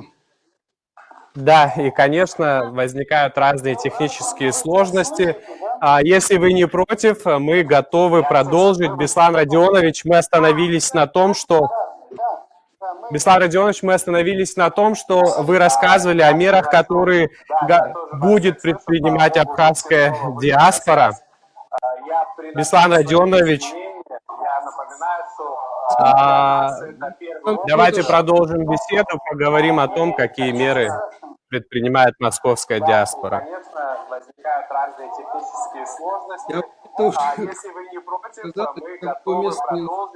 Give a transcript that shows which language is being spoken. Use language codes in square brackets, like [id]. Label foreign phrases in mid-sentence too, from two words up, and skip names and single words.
[ru] да, и, конечно, возникают разные технические сложности. Если вы не против, мы готовы продолжить. Беслан Родионович, мы остановились на том, что вы рассказывали о мерах, которые будет предпринимать абхазская диаспора. Беслан Родионович, давайте продолжим беседу, поговорим о том, какие меры предпринимает московская диаспора. Я это уже сказал, какое место мне-